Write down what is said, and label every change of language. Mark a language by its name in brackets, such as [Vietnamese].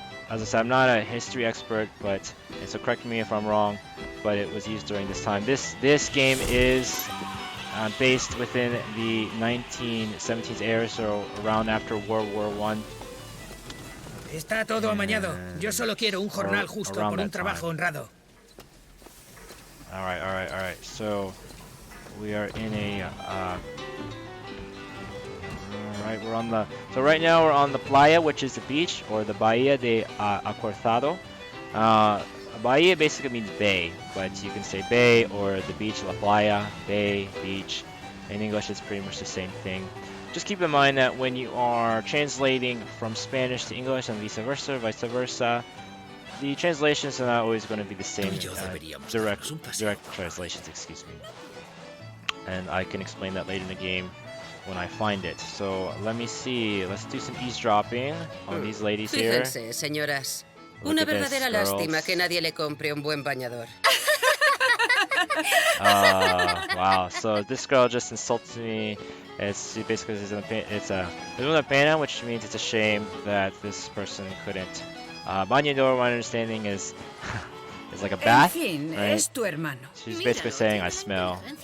[English] As I said, I'm not a history expert, and so correct me if I'm wrong, but it was used during this time. This game is based within the 1917s era, so around after World War One. [Spanish] Está todo amañado. Yo solo quiero un jornal justo por un trabajo honrado. [English] All right. So we are in a. All Alright, so right now we're on the playa, which is the beach, or the Bahía de Acortado. Bahía basically means bay, but you can say bay or the beach, la playa, bay, beach. In English, it's pretty much the same thing. Just keep in mind that when you are translating from Spanish to English and vice versa, the translations are not always going to be the same. Direct translations, excuse me. And I can explain that later in the game when I find it. So let me see. Let's do some eavesdropping on these ladies here. [Spanish] Fíjense, señoras. [English] Look [Spanish] Una [English] at this, [Spanish] verdadera [English] girls. [Spanish] lástima que nadie le compre un buen bañador. [English] Wow. So this girl just insulted me. She basically says it's una pena, which means it's a shame that this person couldn't. Bañador, my understanding is is like a bath. [Spanish] En fin, [English] right? [Spanish] es tu hermano. [English] She's basically saying I smell.